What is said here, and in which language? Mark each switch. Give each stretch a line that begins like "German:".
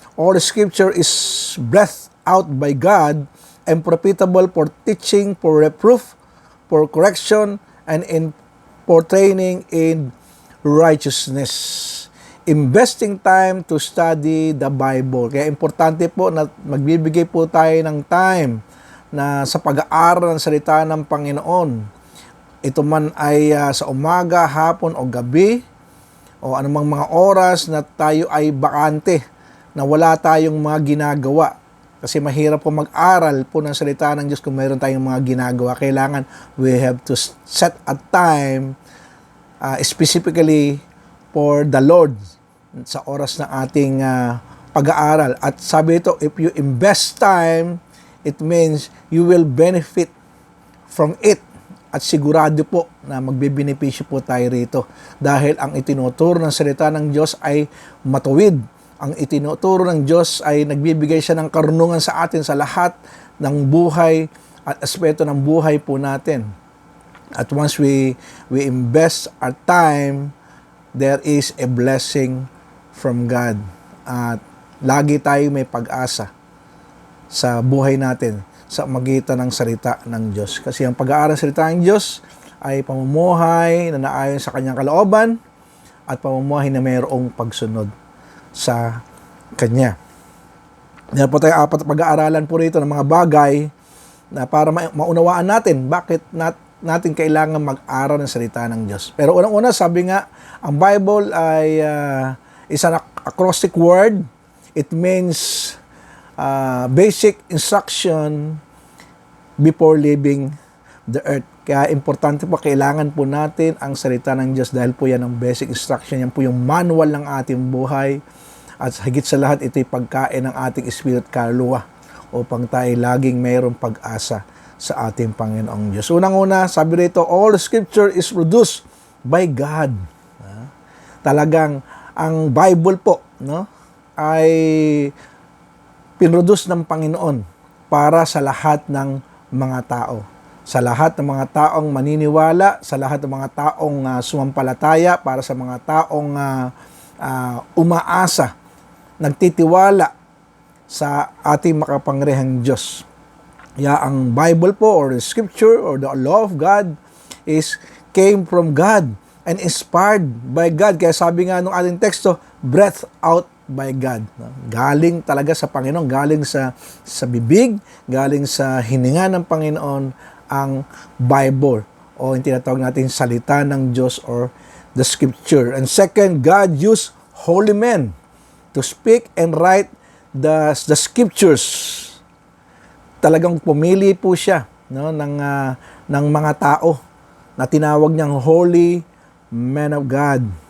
English: All the scripture is breathed out by God and profitable for teaching, for reproof, for correction, and for training in righteousness. Investing time to study the Bible.
Filipino: Kaya importante po na magbibigay po tayo ng time na sa pag-aaral ng salita ng Panginoon. Ito man ay sa umaga, hapon o gabi o anumang mga oras na tayo ay bakante, na wala tayong mga ginagawa. Kasi mahirap po mag-aral po ng salita ng Diyos kung mayroon tayong mga ginagawa. Kailangan
English: we have to set a time specifically for the Lord
Filipino: sa oras ng ating pag-aaral. At sabi ito,
English: if you invest time, it means you will benefit from it.
Filipino: At sigurado po na magbibenepisyo po tayo rito. Dahil ang itinuturo ng salita ng Diyos ay matuwid. Ang itinuturo ng Diyos ay nagbibigay siya ng karunungan sa atin sa lahat ng buhay at aspeto ng buhay po natin.
English: At once we invest our time, there is a blessing from God.
Filipino: At lagi tayo may pag-asa sa buhay natin sa magitan ng salita ng Diyos. Kasi ang pag-aaral ng salita ng Diyos ay pamumuhay na naayon sa kanyang kalooban at pamumuhay na mayroong pagsunod sa Kanya. Meron po tayong apat na pag-aaralan po rito ng mga bagay na para maunawaan natin bakit natin kailangan mag-aral ng salita ng Diyos. Pero unang-una, sabi nga, ang Bible ay
English: is an acrostic word. It means basic instruction before leaving the earth.
Filipino: Kaya importante po, kailangan po natin ang salita ng Diyos dahil po yan ang basic instruction. Yan po yung manual ng ating buhay. At higit sa lahat, ito'y pagkain ng ating spirit kaluluwa upang tayo laging mayroong pag-asa sa ating Panginoong Diyos. Unang-una, sabi rito,
English: all scripture is produced by God.
Filipino: Talagang ang Bible po, no, ay pinroduce ng Panginoon para sa lahat ng mga tao. Sa lahat ng mga taong maniniwala, sa lahat ng mga taong sumampalataya, para sa mga taong umaasa, nagtitiwala sa ating makapangyarihang Diyos. Ang Bible po
English: or the scripture or the law of God came from God and inspired by God.
Filipino: Kaya sabi nga nung ating teksto,
English: breathed out by God.
Filipino: Galing talaga sa Panginoon, galing sa bibig, galing sa hininga ng Panginoon ang Bible o yung tinatawag natin salita ng Diyos
English: or the scripture. And second, God used holy men to speak and write the scriptures.
Filipino: Talagang pumili po siya, no, ng mga tao na tinawag niyang
English: holy men of God.